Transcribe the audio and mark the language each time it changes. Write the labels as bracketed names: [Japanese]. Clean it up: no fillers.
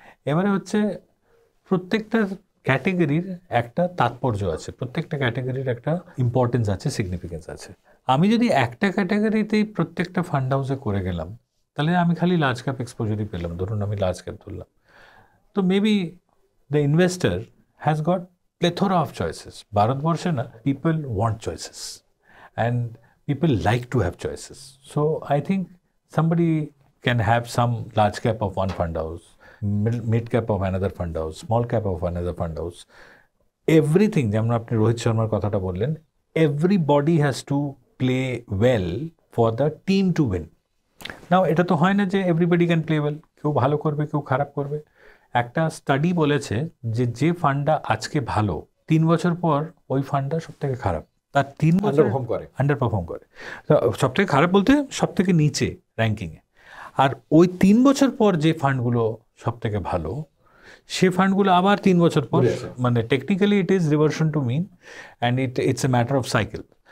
[Bangla] এবারে হচ্ছে প্রত্যেকটা ক্যাটাগরির একটা তাৎপর্য আছে, প্রত্যেকটা ক্যাটাগরির একটা ইম্পর্টেন্স আছে, সিগনিফিকেন্স আছে। আমি যদি একটা ক্যাটাগরিতেই প্রত্যেকটা ফান্ড হাউসে করে গেলাম, তাহলে আমি খালি লার্জ ক্যাপ এক্সপোজারই পেলাম, ধরুন আমি লার্জ ক্যাপ ধরলাম, তো [English] Maybe the investor has got plethora of choices. [Bangla] ভারতবর্ষে না, [English] people want choices and people like to have choices. So I think somebody can have some large cap of one fund house, mid cap of another fund house, small cap of another fund house. Everything, [Bangla] যেমন আপনি রোহিত শর্মার কথাটা বললেন, [English] everybody has to play well for the team to win. [Bangla] Now এটা তো হয় না যে [English] everybody can play well, [Bangla] কেউ ভালো করবে কেউ খারাপ করবে। একটা স্টাডি বলেছে যে যে ফান্ডটা আজকে ভালো 3 বছর পর ওই ফান্ডটা সব থেকে খারাপ, তার 3 বছর আন্ডার পারফর্ম করে। সব থেকে খারাপ বলতে সব থেকে নিচে র্যাঙ্কিংয়ে। আর ওই 3 বছর পর যে ফান্ডগুলো সব থেকে ভালো, সে ফান্ডগুলো আবার 3 বছর পর, মানে [English] Technically it is reversion to mean, and it's a matter of cycle.